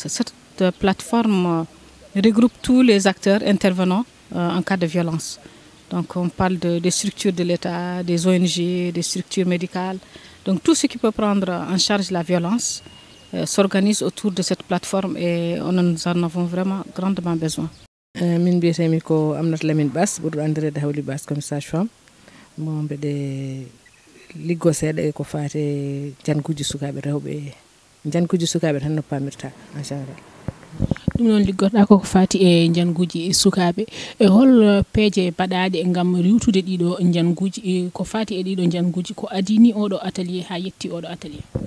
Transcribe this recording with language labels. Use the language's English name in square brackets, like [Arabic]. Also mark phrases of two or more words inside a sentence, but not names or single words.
[French] Cette plateforme regroupe tous les acteurs intervenants en cas de violence. Donc on parle des structures de l'État, des ONG, des structures médicales. Donc tout ce qui peut prendre en charge la violence s'organise autour de cette plateforme et nous en avons vraiment grandement besoin. [Fula] min biyetemi ko Amnat Lamine Bass ɓurɗo andirede Hawli Bass [French] comme sage-femme [Fula] mo mbeɗe liggo seeɗa e ko faate janguji sukaɓe rewɓe janguji sukaɓe tan no pamirta [French] en général. [Fula] ɗum noon liggoɗa koko fati e janguji sukaɓe e hol peeje baɗaɗe gam riwtude ɗiɗo janguji ko fati e ɗiɗo janguji ko adini oɗo atelier ha yetti oɗo atelier?